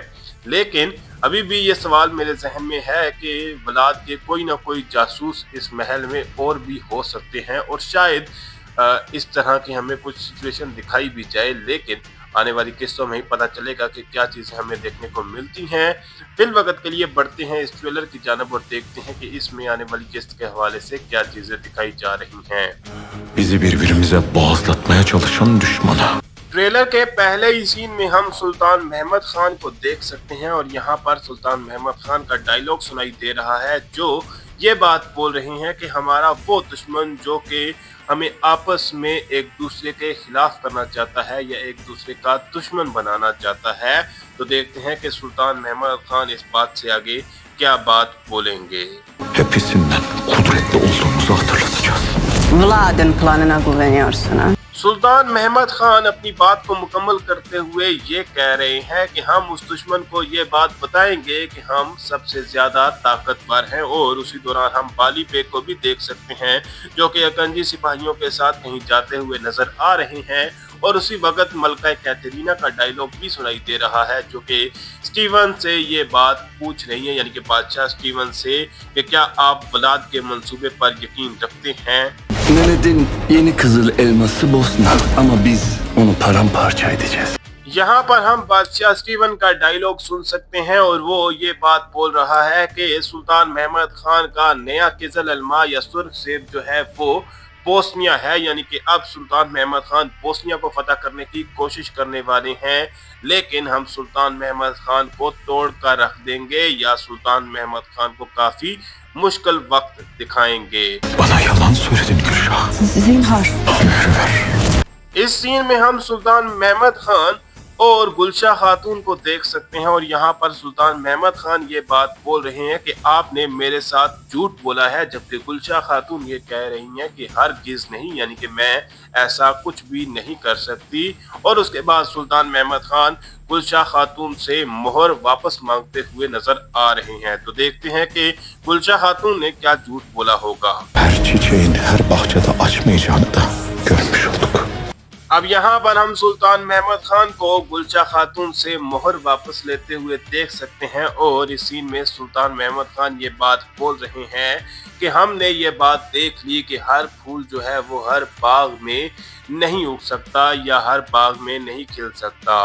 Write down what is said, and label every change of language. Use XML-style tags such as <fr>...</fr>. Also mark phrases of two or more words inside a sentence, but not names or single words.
<hi>लेकिन अभी भी ये सवाल मेरे जहन में है कि वलाद के कोई ना कोई जासूस इस महल में और भी हो सकते हैं और शायद इस तरह की हमें कुछ सिचुएशन दिखाई भी जाए। लेकिन आने वाली किस्तों में ही पता चलेगा कि क्या चीजें हमें देखने को मिलती हैं। फिल वक्त के लिए बढ़ते हैं इस ट्रेलर की जानब और देखते हैं कि इसमें आने वाली किस्त के हवाले से क्या चीजें दिखाई जा रही हैं।</hi> <tr>Bizi birbirimize boğazlatmaya çalışan düşmana.</tr> <hi>ट्रेलर के पहले ही सीन में हम सुल्तान महमद खान को देख सकते हैं और यहाँ पर सुल्तान महमद खान का डायलॉग सुनाई दे रहा है, जो ये बात बोल रहे हैं कि हमारा वो दुश्मन जो कि हमें आपस में एक दूसरे के खिलाफ करना चाहता है या एक दूसरे का दुश्मन बनाना चाहता है। तो देखते हैं कि सुल्तान महमद खान इस बात से आगे क्या बात बोलेंगे।</hi> <tr>Hepsinden kudretli olduğumuzu hatırlatacağız. Vlad'ın planına güveniyorsun ha?</tr> <hi>सुल्तान महमद खान अपनी बात को मुकम्मल करते हुए ये कह रहे हैं कि हम उस दुश्मन को ये बात बताएंगे कि हम सबसे ज्यादा ताकतवर हैं। और उसी दौरान हम बाली बेग को भी देख सकते हैं, जो कि अकंजी सिपाहियों के साथ कहीं जाते हुए नजर आ रहे हैं। और उसी वक्त मलका कैथरीना का डायलॉग भी सुनाई दे रहा है, जो कि स्टीवन से ये बात पूछ रही है, यानी कि बादशाह स्टीवन से, कि क्या आप वलाद के मंसूबे पर यकीन रखते हैं।</hi> <tr>Mehmet'in yeni kızıl elması Bosna ama biz onu paramparça edeceğiz.</tr> <hi>यहाँ पर हम बादशाह स्टीवन का डायलॉग सुन सकते हैं और वो ये बात बोल रहा है कि सुल्तान महमद खान का नया</hi> <tr>kızıl elma</tr> <hi>या सुर्ख सेब जो है वो बोस्निया है, यानी कि अब सुल्तान महमद खान बोस्निया को फतह करने की कोशिश करने वाले हैं। लेकिन हम सुल्तान महमद खान को तोड़ कर रख देंगे या सुल्तान महमद खान को काफी मुश्किल वक्त दिखाएंगे।</hi> <tr>Bana yalan söyledin Gülşah. Zinhar. Mührü ver.</tr> <hi>इस सीन में हम सुल्तान महमद खान और गुलशा खातून को देख सकते हैं और यहाँ पर सुल्तान महमद खान ये बात बोल रहे हैं कि आपने मेरे साथ झूठ बोला है, जबकि गुलशा खातून ये कह रही हैं कि हरगिज़ नहीं, यानी कि मैं ऐसा कुछ भी नहीं कर सकती। और उसके बाद सुल्तान महमद खान गुलशा खातून से मोहर वापस मांगते हुए नजर आ रहे हैं। तो देखते हैं कि गुलशा खातून ने क्या झूठ बोला होगा।</hi> <tr>Her çiçeğin her bahçede açmayacağını da görmüş olduk.</tr> <hi>अब यहाँ पर हम सुल्तान महमद खान को गुलशा खातून से मोहर वापस लेते हुए देख सकते हैं। और इस सीन में सुल्तान महमद खान ये बात बोल रहे हैं कि हमने ये बात देख ली कि हर फूल जो है वो हर बाग में नहीं उग सकता या हर बाग में नहीं खिल सकता।</hi>